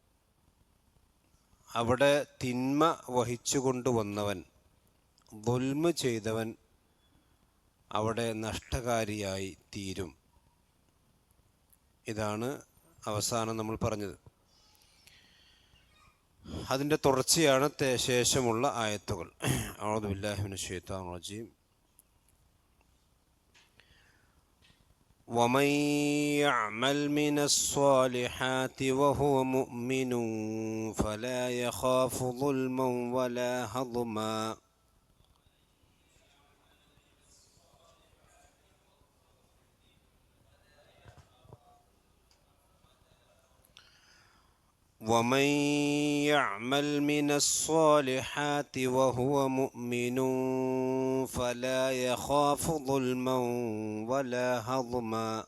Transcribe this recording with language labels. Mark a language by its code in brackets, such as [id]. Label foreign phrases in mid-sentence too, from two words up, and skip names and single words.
[ml] അവിടെ തിന്മ വഹിച്ചു കൊണ്ടുവന്നവൻ, ദുൽമ് ചെയ്തവൻ അവിടെ നഷ്ടകാരിയായി തീരും. ഇതാണ് അവസാനം നമ്മൾ പറഞ്ഞത്. അതിൻ്റെ തുടർച്ചയാണ് ശേഷമുള്ള ആയത്തുകൾ. [ar] أعوذ بالله من الشيطان الرجيم. ومن يعمل من الصالحات وهو مؤمن فلا يخاف ظلما ولا هضما ومن يعمل من الصالحات وهو مؤمن فلا يخاف ظلما ولا هضما